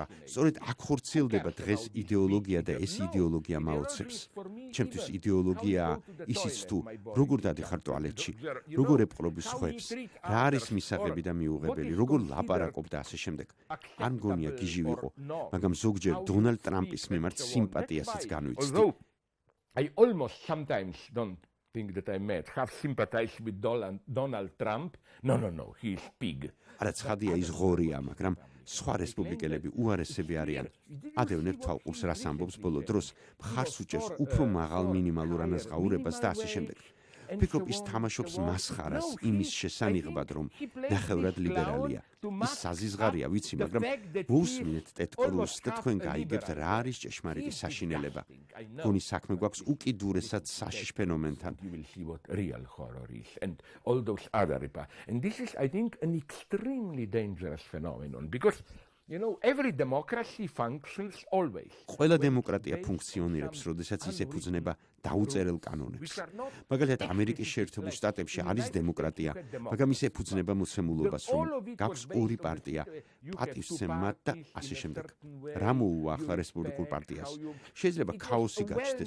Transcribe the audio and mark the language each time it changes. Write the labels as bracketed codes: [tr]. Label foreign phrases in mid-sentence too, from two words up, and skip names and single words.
[ka] სწორედ აქ ხორციელდება დღეს იდეოლოგია და ეს იდეოლოგია მაოცებს. ჩემთვის იდეოლოგია ისიც თუ როგორ დადიხარ ტუალეტში, როგორ ეპყრობი სხვებს, რა არის მისაღები და მიუღებელი, როგორ ლაპარაკობ და ასე შემდეგ. არ მგონია გიჟი ვიყო, მაგრამ ზოგჯერ დონალდ ტრამპის მიმართ სიმპათიასაც განვიცდი. [en] I almost sometimes don't think that I might have sympathized with Donald Trump. No, he is pig. [ka] არა ცხადია ის ღორია, მაგრამ სხვა რესპუბლიკელები უარესები არიან. ადევნებ თვალყურს რას ამბობს ბოლო დროს, მხარს უჭერს უფრო მაღალ მინიმალურ ანაზღაურებას და ასე შემდეგ. ვფიქრობ, ის თამაშობს მასხარას იმის შესანიღბად, რომ ნახევრად ლიბერალია. ის საზიზღარია, ვიცი, მაგრამ მოусმინეთ ტედ კრუზს და თქვენ გაიგებთ რა არის ჭეშმარიტი საშინელება. გონი საქმე გვაქვს უკიდურესად საშიშ ფენომენთან. [en] Real horror is and all those other and this is I think an extremely dangerous phenomenon because every democracy functions always. [ka] ყველა დემოკრატია ფუნქციონირებს, როდესაც ის ეფუძნება დაუწერელ კანონებს. მაგალითად, ამერიკის შეერთებულ შტატებში არის დემოკრატია, მაგრამ ის ეფუძნება მოცემულობას, რომ გაქვს ორი პარტია, პატივსცემად და ასე შემდეგ. რა მოუვა ახლა რესპუბლიკურ პარტიას? შეიძლება ქაოსი გაჩნდეს.